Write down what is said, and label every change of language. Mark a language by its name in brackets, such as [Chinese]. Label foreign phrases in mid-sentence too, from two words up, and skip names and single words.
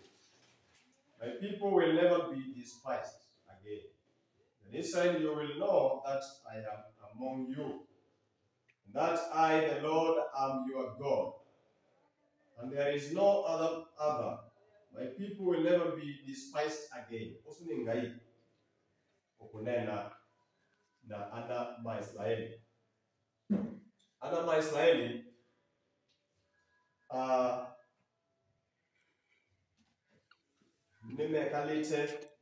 [English] My people will never be despised again. And this time you will know that I am among you, and that I, the Lord, am your God. And there is no other. My people will never be despised again. [Kamba] Osuni ngai okunena na ana Maisraeli. Ana Maisraeli nimekalite